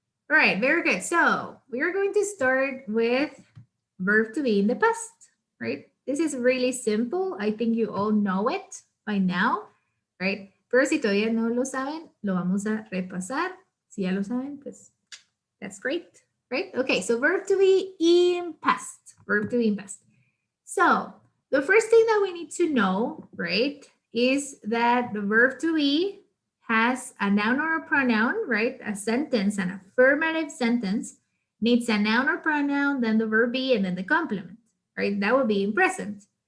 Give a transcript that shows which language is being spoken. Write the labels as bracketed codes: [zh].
[en] All right, very good. So we are going to start with verb to be in the past, right? This is really simple. I think you all know it by now, right? [es] Pero si todavía no lo saben, lo vamos a repasar. Si ya lo saben, pues [en] that's great, [es] right? [en] Okay, so verb to be in past, verb to be in past. So the first thing that we need to know, right, is that the verb to be has a noun or a pronoun, right? A sentence, an affirmative sentence needs a noun or pronoun, then the verb be, and then the complement, right? That would be in present.